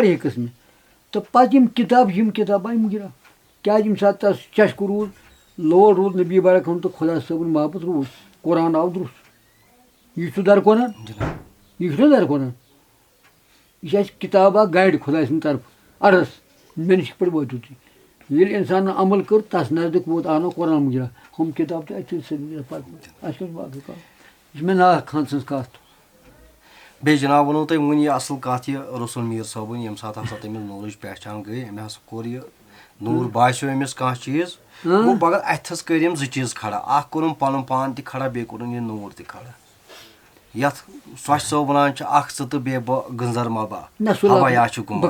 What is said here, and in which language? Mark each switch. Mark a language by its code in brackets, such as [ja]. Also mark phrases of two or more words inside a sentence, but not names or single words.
[ks] واریاہ قٕسمہِ تہٕ پَتہٕ یِم کِتاب آیہِ مُجرا کیٛازِ ییٚمہِ ساتہٕ تَس چشکہٕ روٗد لوڑ روٗد نبی برحق ہُنٛد تہٕ خۄدا صٲبُن محبت روٗد قرآن آو درُست یہِ چھُ درقرآن یہِ چھُنہ درقرآن یہِ چھِ اَسہِ کِتاب اکھ گایڈ خۄداے سٕنٛدِ طرفہٕ عرض مےٚ نِش پٲٹھۍ وٲتِو تُہۍ ییٚلہِ اِنسانن عمل کٔر تس نزدیٖک ووت آو نہٕ قرآن مُجرا ہُم کِتاب تہِ اَتہِ سۭتۍ پَتہٕ اَسہِ کیٛاہ چھُ باقٕے کَتھ یہِ چھِ مےٚ ناک خان سٕنٛز کَتھ بیٚیہِ جناب ووٚنوُ تۄہہِ وُنہِ یہِ اَصٕل کَتھ یہِ رسول میٖر صٲبٕنۍ ییٚمہِ ساتہٕ ہسا تٔمِس نوٗرٕچ پہچان گٔے أمۍ ہسا کوٚر یہِ نوٗر باسیٚو أمِس کانٛہہ چیٖز گوٚو مگر اَتھس کٔرۍ أمۍ زٕ چیٖز کھڑا اکھ کوٚرُن پنُن پان تہِ کھڑا بیٚیہِ کوٚرُن یہِ نوٗر تہِ کھڑا یتھ سۄچھ صٲب ونان چھِ اکھ ژٕ تہٕ بیٚیہِ بہٕ گٔنزر مبا ہوایا چھُ